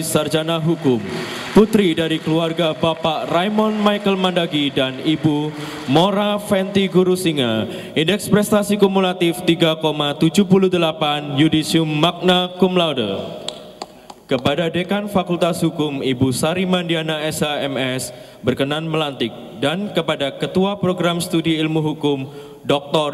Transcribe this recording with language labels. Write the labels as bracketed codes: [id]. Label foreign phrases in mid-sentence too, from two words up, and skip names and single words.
[id] Sarjana Hukum, putri dari keluarga Bapak Raymond Michael Mandagi dan Ibu Mora Fenty Gurusinga, indeks prestasi kumulatif 3,78, [la] judisium magna cum laude. [id] Kepada Dekan Fakultas Hukum, Ibu Sari Mandiana SHMS berkenan melantik, dan kepada Ketua Program Studi Ilmu Hukum, Dr.